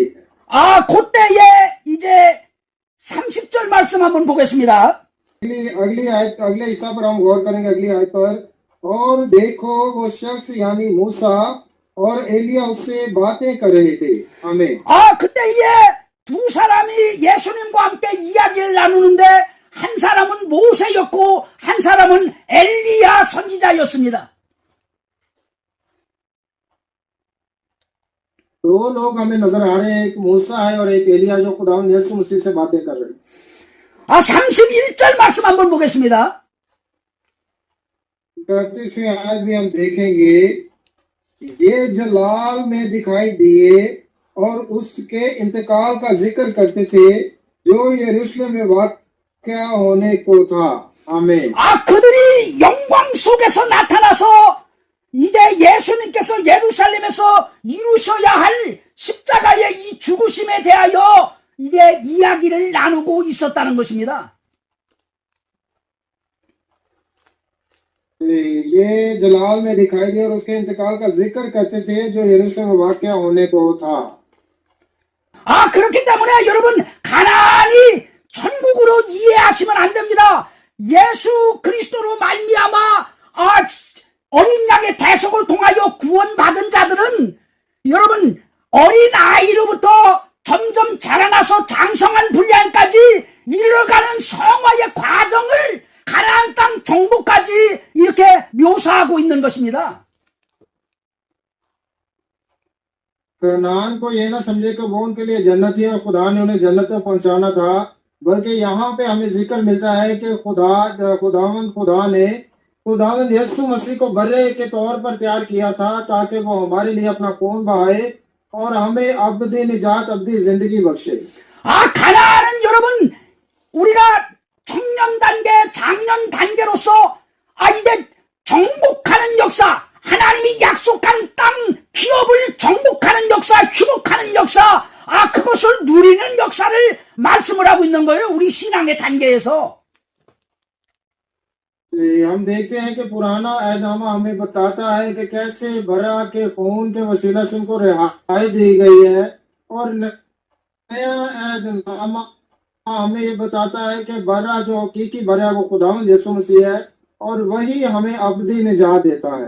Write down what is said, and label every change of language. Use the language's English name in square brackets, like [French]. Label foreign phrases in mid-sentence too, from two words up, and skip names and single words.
[Korean] 그때에 이제 30절 말씀 한번 보겠습니다. [Urdu] اگلی آیت، اگلے حصہ پر ہم غور کریں گے۔ اگلی آیت پر، اور دیکھو وہ شخص یعنی موسیٰ اور ایلیاہ اس سے باتیں کر رہے تھے. آمین. [Korean] 그때에 두 사람이 예수님과 함께 이야기를 나누는데 한 사람은 모세였고 한 사람은 엘리야 선지자였습니다. [Urdu] دو لوگ ہمیں نظر آ رہے ہیں، ایک موسیٰ ہے اور ایک ایلیاہ جو خداوند یسوع مسیح سے باتیں کر رہے ہیں. [Korean] 31절 말씀 한번 보겠습니다. [Urdu] 31ویں آیت بھی ہم دیکھیں گے. یہ جلال میں دکھائی دیے اور اس کے انتقال کا ذکر کرتے تھے جو یروشلم میں واقع ہونے کو تھا. آمین. [Korean] 그들이 영광 속에서 나타나서 이제 예수님께서 예루살렘에서 이루셔야 할 십자가의 이 죽으심에 대하여 이제 이야기를 나누고 있었다는 것입니다. [Urdu] یہ جلال میں دکھائی دیا اور اس کے انتقال کا ذکر کرتے تھے جو یروشلم میں واقع ہونے کو تھا. [Korean] 그렇기 때문에 여러분 가나안이 천국으로 이해하시면 안 됩니다. 예수 그리스도로 말미암아 어린 양의 대속을 통하여 구원받은 자들은 여러분 어린 아이로부터 점점 자라나서 장성한 분량까지 이르러가는 성화의 과정을 가나안 땅 정복까지 이렇게 묘사하고 있는 것입니다. [Urdu] کنعان کو یہ نہ سمجھے کہ وہ ان کے لیے جنت ہے اور خدا نے انہیں جنت تک پہنچانا تھا، بلکہ یہاں پہ ہمیں ذکر ملتا ہے کہ خدا نے خداوند یسوع مسیح کو برّے کے طور پر تیار کیا تھا تاکہ وہ ہمارے لیے اپنا خون بہائے اور ہمیں ابدی نجات، ابدی زندگی بخشے. [Korean] 가나안은 여러분 우리가 청년 단계, 장년 단계로서 이제 정복하는 역사, 하나님이 약속한 땅 기업을 정복하는 역사, 휴복하는 역사, 그것을 누리는 역사를 말씀을 하고 있는 거예요. 우리 신앙의 단계에서. [Urdu] ہم دیکھتے ہیں کہ پرانا عہدنامہ ہمیں بتاتا ہے کہ کیسے برّہ کے خون کے وسیلہ سے ان کو رہائی دی گئی ہے، اور نیا عہدنامہ ہمیں یہ بتاتا ہے کہ برّہ جو حقیقی برّہ وہ خداوند یسوع مسیح ہے اور وہی ہمیں ابدی نجات دیتا ہے.